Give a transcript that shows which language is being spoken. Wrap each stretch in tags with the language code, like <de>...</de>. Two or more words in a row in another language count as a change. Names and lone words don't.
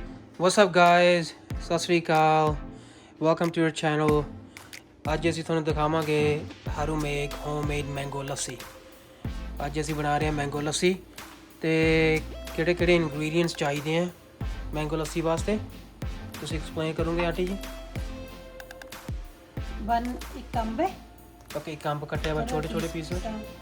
<en>What's up guys?</en> <pa>ਸਤਿ ਸ਼੍ਰੀ ਅਕਾਲ।</pa> <en>Welcome to your channel।</en> <pa>ਅੱਜ ਅਸੀਂ ਤੁਹਾਨੂੰ ਦਿਖਾਵਾਂਗੇ</pa> <en>how to make homemade mango lassi।</en> <pa>ਅੱਜ ਅਸੀਂ ਬਣਾ ਰਹੇ ਹਾਂ ਮੈਂਗੋ ਲੱਸੀ ਤੇ ਕਿਹੜੇ ਇੰਗਰੀਡੀਐਂਟਸ ਚਾਹੀਦੇ ਆ ਮੈਂਗੋ ਲੱਸੀ ਵਾਸਤੇ ਤੁਸੀਂ ਐਕਸਪਲੇਨ ਕਰੋਗੇ ਆਂਟੀ ਜੀ। ਇੱਕ ਅੰਬ ਹੈ। ਓਕੇ, ਇੱਕ ਅੰਬ ਕੱਟਿਆ ਵਾ ਛੋਟੇ ਪੀਸ ਵਿੱਚ।</pa>